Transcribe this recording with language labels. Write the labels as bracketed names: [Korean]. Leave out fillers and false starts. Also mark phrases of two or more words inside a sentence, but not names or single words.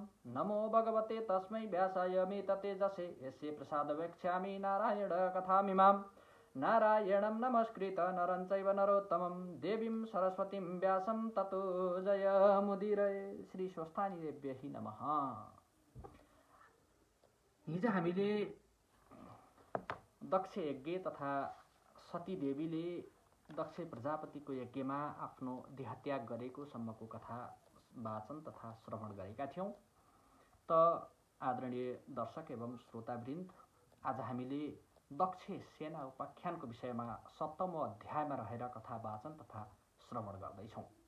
[Sanskrit] नमो भगवते तस्मै व्यासाय मिततेजसे यस्य प्रसादवेक्ष्यामि नारायण कथामिमाम्। नारायणं नमस्कृत नरं चैव नरोत्तमं देवीं सरस्वतीं व्यासं ततो जयमुदीरये। श्री स्वस्थानी देव्यै नमः। [Nepali] हिजो हामीले दक्ष यज्ञ तथा सती देवीले दक्ष प्रजापतिको यज्ञमा आफ्नो देहत्याग गरेको सम्मको कथा वाचन तथा श्रवण गरेका थियौं। त आदरणीय दर्शक एवं श्रोतावृन्द, आज हामीले दक्ष सेना उपाख्यानको विषयमा सप्तमौं अध्यायमा रहेर कथा वाचन तथा श्रवण गर्दैछौँ।